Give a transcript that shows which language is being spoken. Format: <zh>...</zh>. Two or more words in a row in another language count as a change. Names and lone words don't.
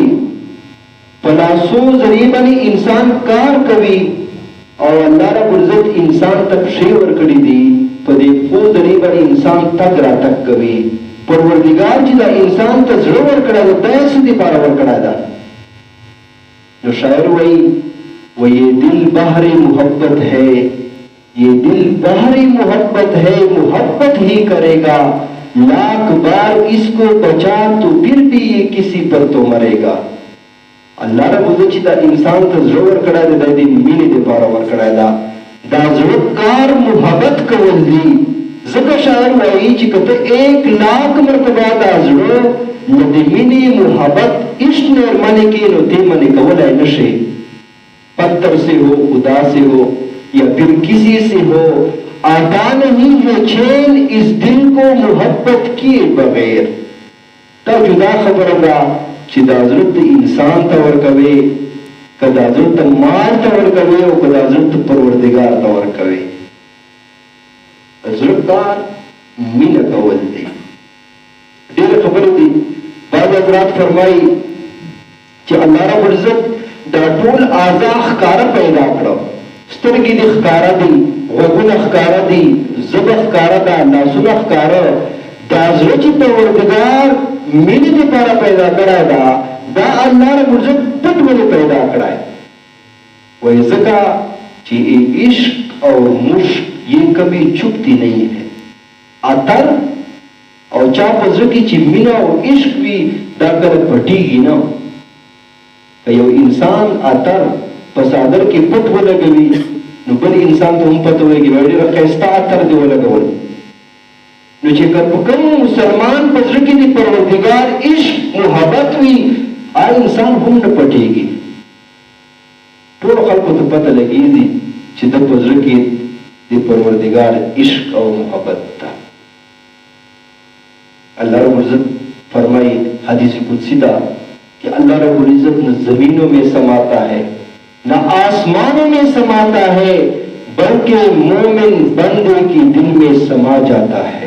<ps>په لاسو ذریعې باندې انسان کار کوي. او الله رب العزت انسان ته پښې ورکړي دي، په دې پښو ذریعې باندې انسان تګ راتګ کوي. پروردګار چې دا انسان ته زړه ورکړی ده دا یې څه دپاره ورکړی ده؟ نو شاعر وایي</ps> <ur>یہ دل بحر محبت ہے، یہ دل بحر محبت ہے، محبت ہی کرے گا، لاکھ بار اس کو بچا تو پھر بھی یہ کسی پر تو مرے گا.</ur> <ps>الله رب عزت چې دا انسان ته زړه ورکړی دی دا د مینې دپاره ورکړی ده. دا زړه کار محبت کول دي. ځکه شاعر وایي چې که ته 1,00,000 مرتبه دا زړه له د مینې محبت عشق نه ورمنې کړې نو ته منې کولی نه شې.</ps> <ur>پتھر سے ہو، خدا سے ہو یا پھر کسی سے ہو، آتا نہیں ہے چین اس دل کو محبت کیے بغیر.</ur> <ps>دا جدا خبره ده چې دا زړه ته انسان ته ورکوي، که دا زړه ته مال ته ورکوي او که دا زړه ته پروردګار ته ورکوي. زړه کار مینه کول دی. ډېرې خبرې دي. بعض حضرات فرمایي چې الله رب العزت دا ټول اعضا ښکاره پیدا کړه. سترګې دې ښکاره دي، غوږونه ښکاره دي، ژبه ښکاره ده، لاسونه ښکاره. دا زړه چې پروردګار مینې دپاره پیدا کړی ده دا الله رب العزت پټ ولې پیدا کړی؟ وایي ځکه چې عشق او مشق</ps> <ur>یہ کبھی چھپتی نہیں ہے.</ur> <ps>عطر او چا په زړه کې چې مینه او عشق وي دا کله پټېږي نه. که یو انسان عطر په څادر کې پټ ولګوي نو بل انسان ته هم پته ولګي وایي ډېره ښایسته عطر دې ولګول. نو چې که په کوم مسلمان په زړه کې د پروردګار عشق محبت وي هغه انسان هم نه پټېږي. ټولو خلکو ته پته لګېږي چې د په زړه کې د پروردگار عشق او محبت تھا.</ps> <ur>اللہ رب العزت فرمائے حدیث قدسی دا کہ اللہ رب العزت نہ زمینوں میں سماتا ہے نہ آسمانوں میں سماتا ہے بلکہ مومن بندے کی دل میں سما جاتا ہے.</ur>